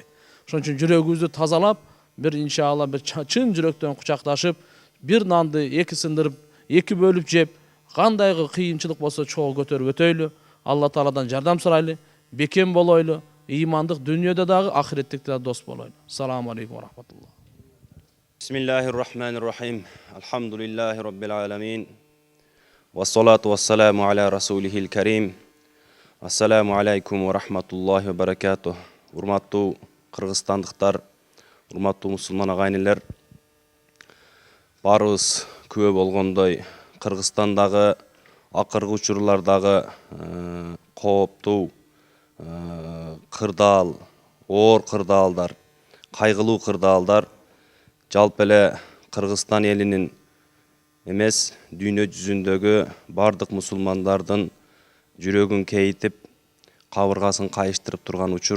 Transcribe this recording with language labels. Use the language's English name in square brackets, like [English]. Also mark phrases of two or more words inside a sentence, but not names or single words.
[Kyrgyz] Ошон үчүн жүрөгүбүздү тазалап, бир иншалла бир чын жүрөктөн кучакташып, бир нанды эки сындырып, эки бөлүп жеп, кандайгы кыйынчылык болсо чогуу көтөрүп өтөйлү. Алла Тааладан жардам сурайлы, бекем болойлу, имандык дүйнөдө дагы, ахиреттикте да дос болойлу. [Arabic] السلام عليكم ورحمة الله. بسم الله الرحمن الرحيم. الحمد لله رب العالمين. والصلاة والسلام على رسوله الكريم. السلام عليكم ورحمة الله وبركاته. [Kyrgyz] Урматтуу кыргызстандыктар, урматтуу мусулман агайнелер, баарыбыз күбө болгондой Кыргызстандагы акыркы учурлардагы кооптуу кырдаал, оор кырдаалдар, кайгылуу кырдаалдар жалпы эле Кыргызстан элинин эмес, дүйнө жүзүндөгү бардык мусулмандардын жүрөгүн кейитип, кабыргасын кайыштырып турган учур.